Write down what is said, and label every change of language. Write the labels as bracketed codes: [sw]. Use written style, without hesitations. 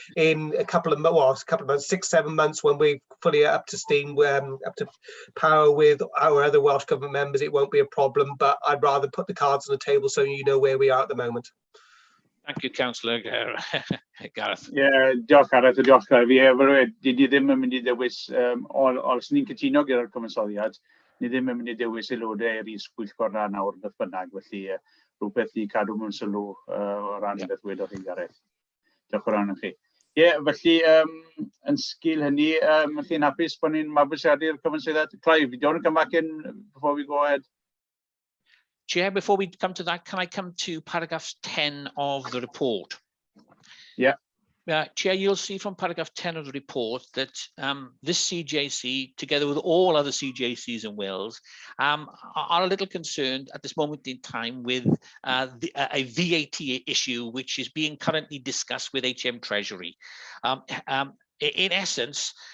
[en] In a couple of months, 6-7 months, when we're fully up to steam, up to power with our other Welsh Government members, it won't be a problem, but I'd rather put the cards on the table so you know where we are at the moment. Thank you, Councillor Gareth. [cy] Yeah, diolch Gareth, diolch Gareth. Fi ni ddim yn mynd i ddewis, os ni'n cytuno gyda'r cyfansoddiad, ni ddim yn mynd i ddewis aelodau i'r is-pwyllgor na nawr beth bynnag, felly rhywbeth i cadw mewn sylw o ran beth wedodd chi Gareth. Diolch o ran chi. Ie, felly, yn sgil hynny, chi'n hapus bod ni'n mabwysiadu'r cyfansoddiad? [en] Clive, do you want to come back in before we go ahead? Chair, before we come to that, can I come to paragraph 10 of the report? Yeah. Chair, you'll see from paragraph 10 of the report that this CJC, together with all other CJCs in Wales, are a little concerned at this moment in time with a VAT issue, which is being currently discussed with HM Treasury. In essence,